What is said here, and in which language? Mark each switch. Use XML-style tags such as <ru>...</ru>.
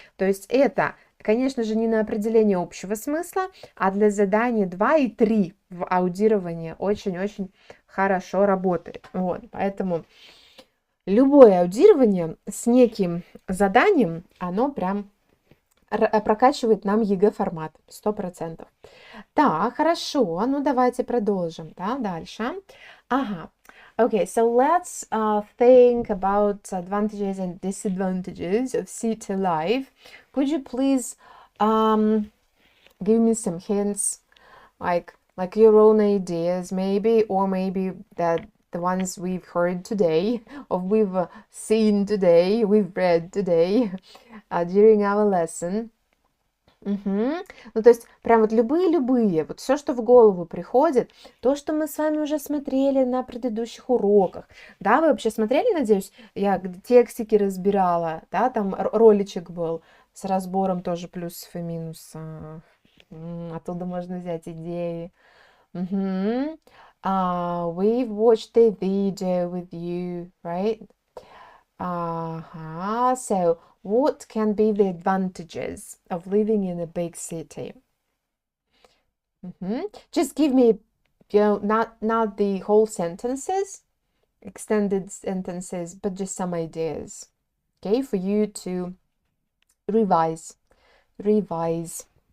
<ru>то есть это, конечно же, не на определение общего смысла, а для заданий 2 и 3 в аудировании очень-очень хорошо работает, вот, поэтому любое аудирование с неким заданием, оно прям прокачивает нам ЕГЭ формат, 100%. Так, хорошо, ну давайте продолжим, да, дальше. Ага,</ru> <en>okay, so let's think about advantages and disadvantages of city life. Could you please give me some hints, like your own ideas, maybe, or maybe that the ones we've heard today, or we've seen today, we've read today during our lesson.</en> <ru>Ну, то есть, прям вот любые, вот все, что в голову приходит, то, что мы с вами уже смотрели на предыдущих уроках, да, вы вообще смотрели, надеюсь, я текстики разбирала, да, там роличек был с разбором тоже плюсов и минусов, оттуда можно взять идеи.</ru> <en>We've watched the video with you, right? So what can be the advantages of living in a big city? Just give me, not the whole sentences, extended sentences, but just some ideas, okay, for you to revise.</en>